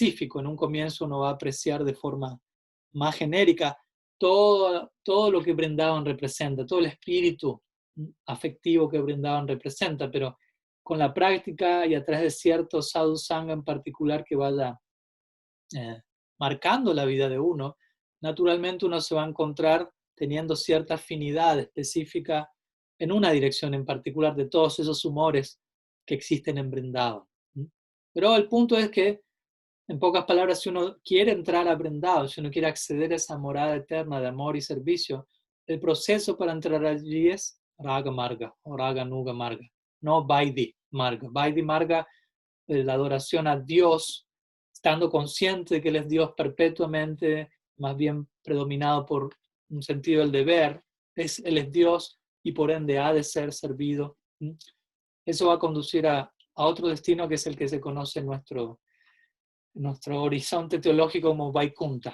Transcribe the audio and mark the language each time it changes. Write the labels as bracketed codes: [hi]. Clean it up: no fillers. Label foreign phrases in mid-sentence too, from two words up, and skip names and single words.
[es] En un comienzo uno va a apreciar de forma más genérica todo lo que Vrindavan representa, todo el espíritu afectivo que Vrindavan representa, pero con la práctica y a través de cierto [sa] sadhu sangha [es] en particular que vaya marcando la vida de uno, naturalmente uno se va a encontrar teniendo cierta afinidad específica en una dirección en particular de todos esos humores que existen en Vrindavan. Pero el punto es que, en pocas palabras, si uno quiere entrar a Vrindavan, si uno quiere acceder a esa morada eterna de amor y servicio, el proceso para entrar allí es [sa] Raga Marga [es] o [sa] Raga Nuga Marga, [es] no [sa] Vaidhi Marga. Vaidhi Marga [es] es la adoración a Dios, estando consciente de que Él es Dios perpetuamente, más bien predominado por un sentido del deber, Él es Dios y por ende ha de ser servido. Eso va a conducir a otro destino que es el que se conoce en nuestro horizonte teológico como Vaikunta.